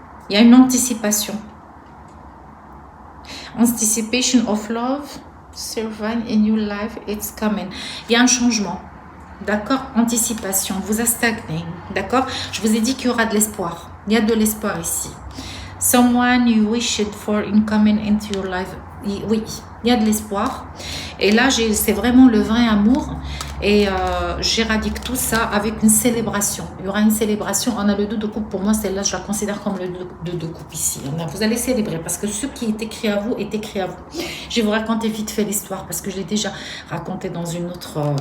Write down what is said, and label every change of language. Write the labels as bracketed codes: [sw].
[fr] Il y a une anticipation. [en] Anticipation of love. Survive a new life. It's coming. [fr] Il y a un changement. D'accord? Anticipation. Vous a stagné. D'accord? Je vous ai dit qu'il y aura de l'espoir. Il y a de l'espoir ici. [en] Someone you wished for in coming into your life. [fr] Oui, il y a de l'espoir. Et là, c'est vraiment le vrai amour. Et j'éradique tout ça avec une célébration. Il y aura une célébration. On a le 2 de coupe. Pour moi, celle-là, je la considère comme le 2 de coupe ici. Vous allez célébrer parce que ce qui est écrit à vous est écrit à vous. Je vais vous raconter vite fait l'histoire parce que je l'ai déjà raconté dans une autre...